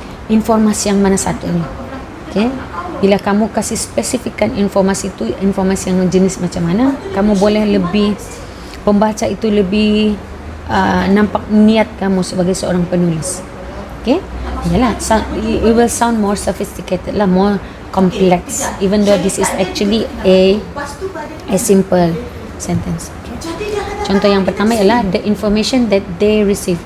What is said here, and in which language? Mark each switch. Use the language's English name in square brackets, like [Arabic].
[Malay] Informasi yang mana satu ni? Okay. Bila kamu kasih spesifikkan informasi itu, informasi yang jenis macam mana, kamu boleh lebih, pembaca itu lebih nampak niat kamu sebagai seorang penulis. Okay. Yalah, [English] it will sound more sophisticated lah, more complex, even though this is actually a simple sentence. Okay. [Malay] Contoh yang pertama ialah [English] the information that they receive.